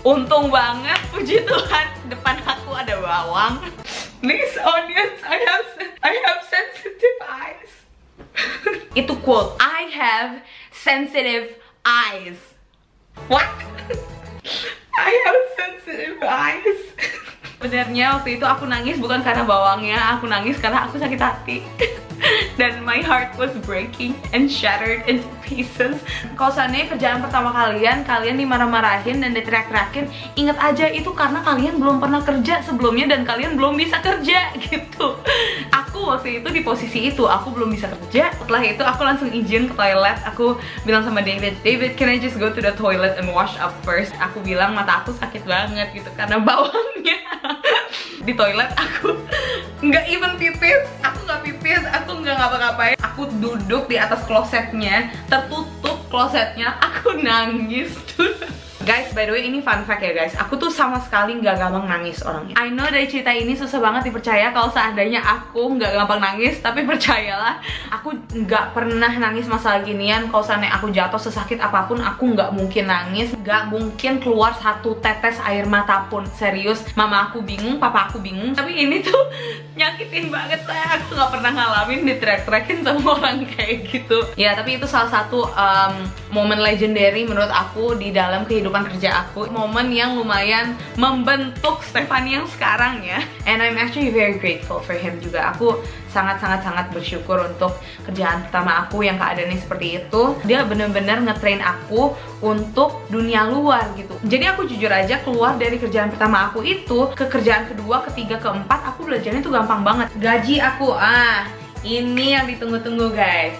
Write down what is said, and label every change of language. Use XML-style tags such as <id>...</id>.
<id>Untung banget, puji Tuhan, depan aku ada bawang.</id> <en>These onions, I have sensitive eyes.</en> <id>Itu</id> <en>quote, I have sensitive eyes. What? I have sensitive eyes.</en> <id>Sebenarnya waktu itu aku nangis bukan karena bawangnya, aku nangis karena aku sakit hati. Dan</id> <en>my heart was breaking and shattered into pieces.</en> <id>Kalau seandainya kerjaan pertama kalian dimarah-marahin dan diteriak-teriakin, inget aja itu karena kalian belum pernah kerja sebelumnya dan kalian belum bisa kerja gitu. Aku waktu itu di posisi itu, aku belum bisa kerja. Setelah itu aku langsung izin ke toilet. Aku bilang sama David,</id> <en>can I just go to the toilet and wash up first?</en> <id>Aku bilang mata aku sakit banget gitu karena bawangnya. Di toilet aku nggak</id> <en>even</en> <id>pipis, aku nggak ngapa-ngapain. Aku duduk di atas klosetnya, tertutup klosetnya, aku nangis tuh.</id> <en>Guys, by the way,</en> <id>ini</id> <en>fun fact</en> <id>ya guys, aku tuh sama sekali nggak gampang nangis orangnya.</id> <en>I know</en> <id>dari cerita ini susah banget dipercaya kalau seandainya aku nggak gampang nangis, tapi percayalah, aku nggak pernah nangis masalah ginian. Kalau seandainya aku jatuh sesakit apapun, aku nggak mungkin nangis, nggak mungkin keluar satu tetes air mata pun. Serius, mama aku bingung, papa aku bingung, tapi ini tuh nyakitin banget saya. Aku nggak pernah ngalamin diteriak-teriakin sama orang kayak gitu. Ya, tapi itu salah satu momen</id> <en>legendary</en> <id>menurut aku di dalam kehidupan kerja aku, momen yang lumayan membentuk Stephanie yang sekarang ya.</id> <en>And I'm actually very grateful for him</en> <id>juga. Aku sangat bersyukur untuk kerjaan pertama aku yang keadaannya seperti itu. Dia bener-bener ngetrain aku untuk dunia luar gitu. Jadi aku jujur aja keluar dari kerjaan pertama aku itu ke kerjaan kedua, ketiga, keempat, aku belajarnya tuh gampang banget. Gaji aku, ini yang ditunggu-tunggu guys.</id>